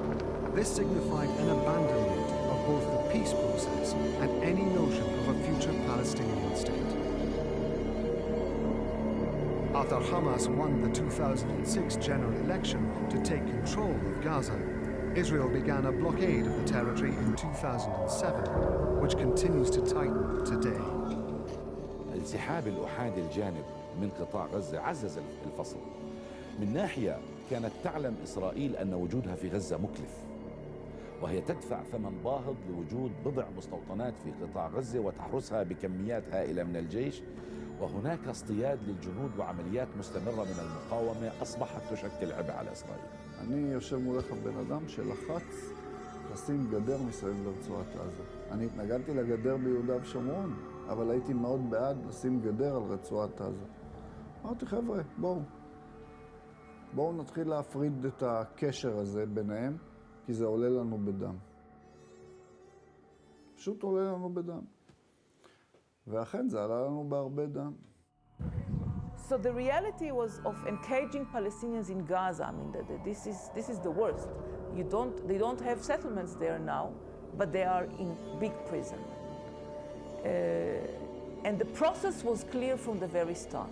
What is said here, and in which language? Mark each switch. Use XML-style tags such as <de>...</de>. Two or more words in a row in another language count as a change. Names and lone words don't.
<en>This signified an abandonment of both the peace process and any notion of a future Palestinian state. After Hamas won the 2006 general election to take control of Gaza, Israel began a blockade of the territory in 2007, which continues to tighten today.</en> <ar>انسحاب الأحادي الجانب من قطاع غزة عزز الفصل. من ناحية كانت تعلم إسرائيل أن وجودها في غزة مكلف، وهي تدفع ثمن باهظ لوجود بضع مستوطنات في قطاع غزة وتحرسها بكميات هائلة من الجيش، وهناك اصطياد للجنود وعمليات مستمرة من المقاومة أصبحت تشكل عبء على إسرائيل.</ar> <he>אני יושב מולך בן אדם שלחץ לשים גדר מסביב לרצועת עזה. אני התנגדתי לגדר ביהודה ושומרון, אבל הייתי מאוד בעד לשים גדר על רצועת עזה. אמרתי, חבר'ה, בואו נתחיל להפריד את הקשר הזה ביניהם, כי זה עולה לנו בדם. פשוט עולה לנו בדם. ואכן זה עלה לנו בהרבה דם.</he> <en>So the reality was of engaging Palestinians in Gaza. I mean, this is the worst. They don't have settlements there now, but they are in big prison. And the process was clear from the very start.</en>